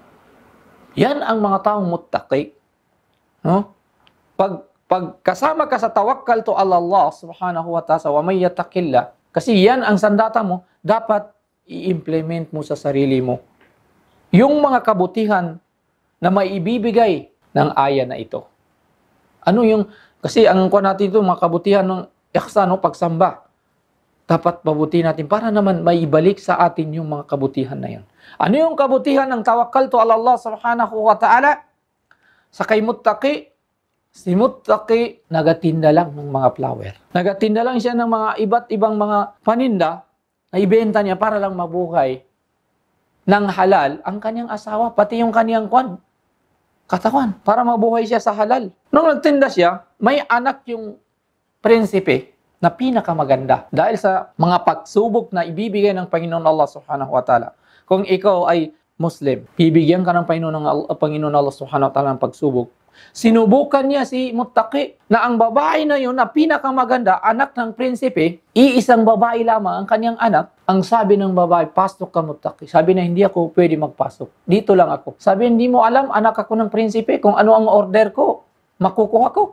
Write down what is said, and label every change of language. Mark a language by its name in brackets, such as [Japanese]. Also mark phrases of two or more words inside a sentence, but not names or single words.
[Filipino] Yan ang mga taong muttaqi. No? Pag kasama ka sa tawakkal to Allah [Arabic] سبحانه وتعالى ومن يتق الله, [Filipino] kasi yan ang sandata mo, dapat i-implement mo sa sarili mo yung mga kabutihan na maibibigay ng aya na ito. Ano yung, kasi ang kuha natin ito, mga kabutihan ng ihsan, no, pagsamba. Dapat pabuti natin para naman maibalik sa atin yung mga kabutihan na yan. Ano yung kabutihan ng tawakkal to Allah [Arabic] سبحانه وتعالى? [Filipino] Sa kay muttaqi, si muttaqi nagatinda lang ng mga flower. Nagatinda lang siya ng mga iba't ibang mga paninda. na ibenta niya para lang mabuhay ng halal ang kanyang asawa, pati yung kanyang katawan, para mabuhay siya sa halal. Nung nagtinda siya, may anak yung prinsipe na pinakamaganda. Dahil sa mga pagsubok na ibibigay ng Panginoon Allah [Arabic] سبحانه وتعالى. [Filipino] Kung ikaw ay Muslim, bibigyan ka ng Panginoon Allah [Arabic] سبحانه وتعالى [Filipino] ng pagsubok. Sinubukan niya si Muttaqi na ang babae na yun na pinakamaganda, anak ng prinsipe, iisang babae lamang ang kanyang anak. Ang sabi ng babae, pasok ka Muttaqi. Sabi na, hindi ako pwede magpasok. Dito lang ako. Sabi, hindi mo alam, anak ako ng prinsipe, kung ano ang order ko, makukuha ko.